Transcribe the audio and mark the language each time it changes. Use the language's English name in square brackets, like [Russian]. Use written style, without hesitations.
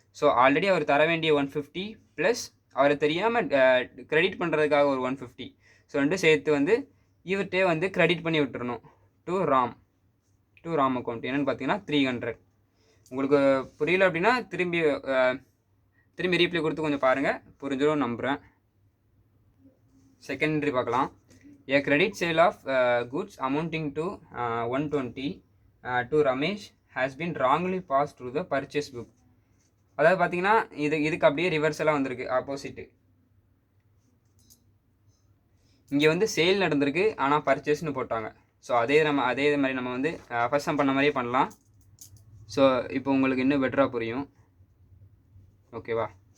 [Tamil] So already அவர் தர வேண்டிய 150 plus அவரை தெரியாமல் கிரெடிட் பண்ணுறதுக்காக ஒரு 150. ஸோ ரெண்டும் சேர்த்து வந்து இவர்கிட்டே வந்து கிரெடிட் பண்ணி விட்டுறணும் டு ராம் அக்கௌண்ட். என்னென்னு பார்த்தீங்கன்னா 300. உங்களுக்கு புரியல அப்படின்னா திரும்பி ரீப்ளே கொடுத்து கொஞ்சம் பாருங்கள், புரிஞ்சிடும் நம்புகிறேன். செகண்ட் என்ட்ரி பார்க்கலாம். [English] A credit sale of goods amounting to 120 to Ramesh has been wrongly passed through the purchase book. [Tamil] அதாவது பார்த்தீங்கன்னா இதுக்கு அப்படியே ரிவர்ஸெல்லாம் வந்திருக்கு, ஆப்போசிட்டு. இங்கே வந்து சேல் நடந்திருக்கு, ஆனால் பர்ச்சேஸ்னு போட்டாங்க. ஸோ அதே மாதிரி நம்ம வந்து ஃபர்ஸ்ட் சம் பண்ண மாதிரியே பண்ணலாம். ஸோ இப்போ உங்களுக்கு இன்னும் பெட்டராக புரியும். ஓகேவா?